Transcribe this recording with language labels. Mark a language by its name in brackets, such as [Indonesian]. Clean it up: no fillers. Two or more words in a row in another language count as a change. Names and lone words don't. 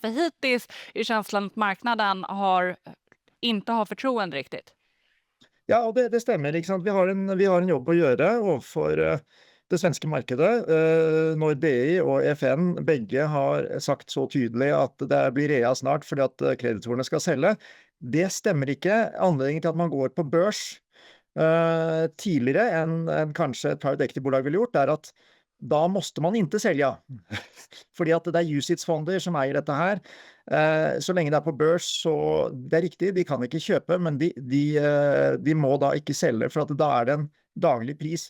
[Swedish] För hittills är känslan att marknaden inte har förtroende riktigt. Ja, och det stämmer. [Norwegian] Ikke sant? [Swedish] Vi har en jobb att göra overfor det svenska markedet. [Norwegian] Når DI och FN begge har sagt så tydligt att det blir rea snart fordi at kreditorene skal selge. Det stämmer ikke. Anledningen til at man går på børs tidligere enn kanskje et private equity-bolag ville gjort, at da [Swedish] måste man inte sälja. [Norwegian] Fordi at det er UCITS-fonder som eier dette her. Så lenge det er på børs, så det er riktig, de kan ikke kjøpe, men de må da ikke selge, for at da er det en daglig pris.